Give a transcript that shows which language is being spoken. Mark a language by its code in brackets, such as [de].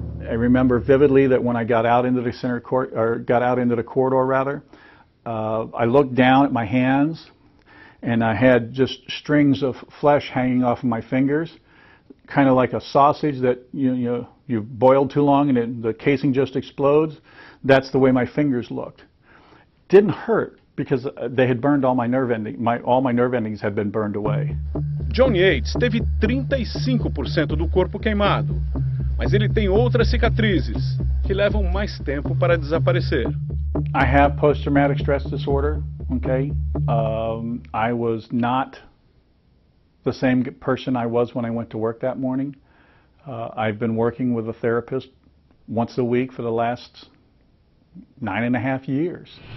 [en] I remember vividly that when I got out into the center court, or got out into the corridor rather, I looked down at my hands and I had just strings of flesh hanging off of my fingers, kind of like a sausage that you've boiled too long and the casing just explodes. That's the way my fingers looked. Didn't hurt because they had burned all my nerve endings. All my nerve endings had been burned away. [pt] John Yates teve 35% do corpo queimado, mas ele tem outras cicatrizes que levam mais tempo para desaparecer. [en] I have post-traumatic stress disorder, okay? I was not the same person I was when I went to work that morning. I've been working with a therapist once a week for the last 9.5 years.